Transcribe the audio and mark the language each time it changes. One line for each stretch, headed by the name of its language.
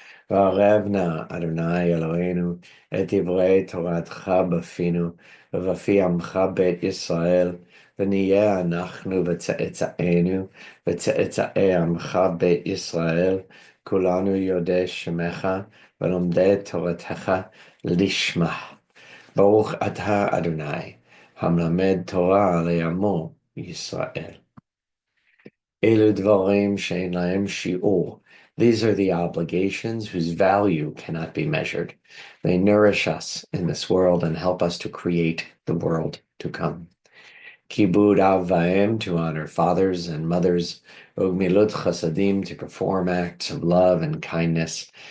Hebrew: v'arev na Adonai Eloheinu et divrei Toratcha b'finu, v'fi amcha beit Yisrael, ונהיה אנחנו וצאצאינו וצאצאי עמך בית ישראל, כולנו יודעי שמך ולומדי תורתך לשמה. Baruch atah Adonai, המלמד תורה לעמו ישראל. אלו דברים שאין להם שיעור.
English: These are the obligations whose value cannot be measured. They nourish us in this world and help us to create the world to come.
Hebrew: Kibud av va'em,
English: to honor fathers and mothers.
Hebrew: Ugmilut chasadim,
English: to perform acts of love and kindness.